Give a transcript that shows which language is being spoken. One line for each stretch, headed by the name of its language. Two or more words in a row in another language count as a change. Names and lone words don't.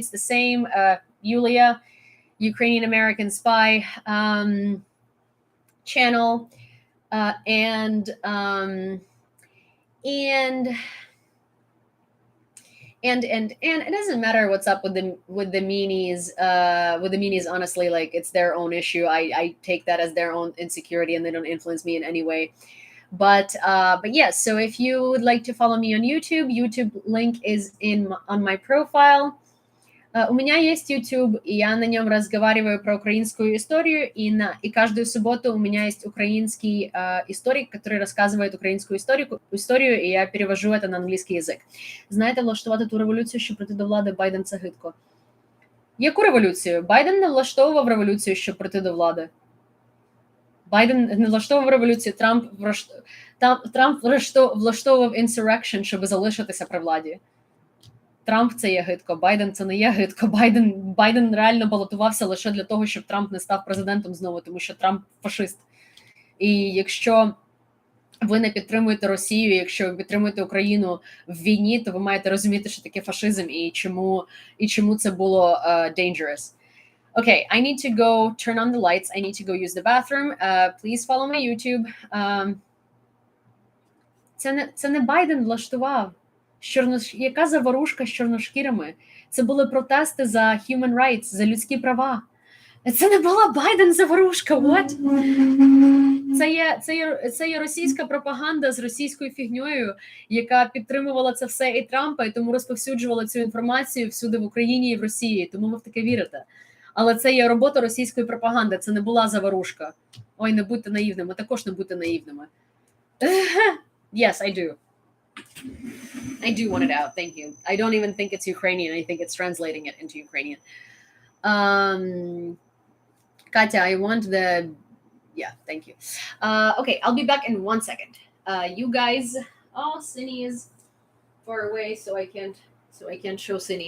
English: It's the same, Yulia, Ukrainian American Spy channel, and it doesn't matter what's up with the meanies. Honestly, like it's their own issue. I take that as their own insecurity, and they don't influence me in any way. But yes. So if you would like to follow me on YouTube link is on my profile.
Russian: У меня есть YouTube, и я на нем разговариваю про украинскую историю, и каждую субботу у меня есть украинский историк, который рассказывает
Ukrainian: українську історію, і я перевожу
Russian: это на
Ukrainian: англійський язик. Знаєте, влаштувати ту революцію, щоб прийти до влади, Байден – це гидко. Яку революцію? Байден не влаштовував революцію, щоб прийти до влади. Байден не влаштовував революцію, Трамп влаштовував insurrection, щоб залишитися при владі. Трамп – це є гидко, Байден – це не є гидко. Байден реально балотувався лише для того, щоб Трамп не став президентом знову, тому що Трамп – фашист. І якщо ви не підтримуєте Росію, якщо ви підтримуєте Україну в війні, то ви маєте розуміти, що таке фашизм і чому це було dangerous.
English: Okay, I need to go turn on the lights. I need to go use the bathroom. Please follow my YouTube.
Ukrainian: Це не Байден влаштував. Яка заворушка з чорношкірими? Це були протести за
English: human rights,
Ukrainian: за людські права. Це не була Байден заворушка, what? Це є російська пропаганда з російською фігньою, яка підтримувала це все і Трампа, і тому розповсюджувала цю інформацію всюди в Україні і в Росії, тому ви в таке вірите. Але це є робота російської пропаганди, це не була заворушка. Ой, не будьте наївними, також не будьте наївними.
English: Yes, I do. I do want it out. Thank you. I don't even think it's Ukrainian. I think it's translating it into Ukrainian. Katya, I want the Yeah, thank you. Okay, I'll be back in 1 second. You guys, oh, Cindy is far away, so I can't show Cindy.